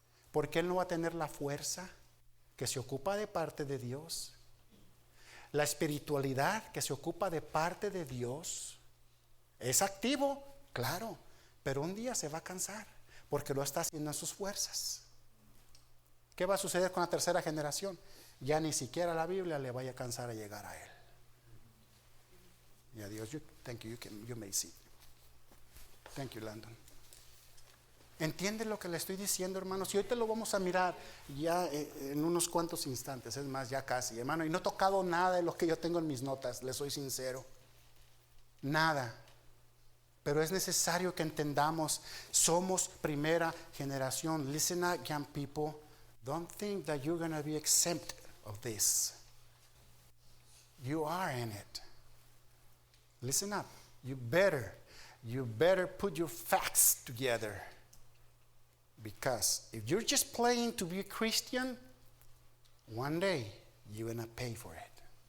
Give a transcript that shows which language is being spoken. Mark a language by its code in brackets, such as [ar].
[es] Porque él no va a tener la fuerza que se ocupa de parte de Dios, la espiritualidad que se ocupa de parte de Dios. Es activo, claro, pero un día se va a cansar porque lo está haciendo en sus fuerzas. ¿Qué va a suceder con la tercera generación? Ya ni siquiera la Biblia le vaya a cansar a llegar a él. Y a Dios, [en] thank you, you may see. Thank you, Landon. [es] ¿Entiende lo que le estoy diciendo, hermanos? Y hoy te lo vamos a mirar ya en unos cuantos instantes, es más, ya casi, hermano. Y no he tocado nada de lo que yo tengo en mis notas, les soy sincero. Nada. Pero es necesario que entendamos, somos primera generación. [en] Listen up, young people. Don't think that you're going to be exempt of this. You are in it. Listen up. You better put your facts together. Because if you're just playing to be a Christian, one day you're going to pay for it.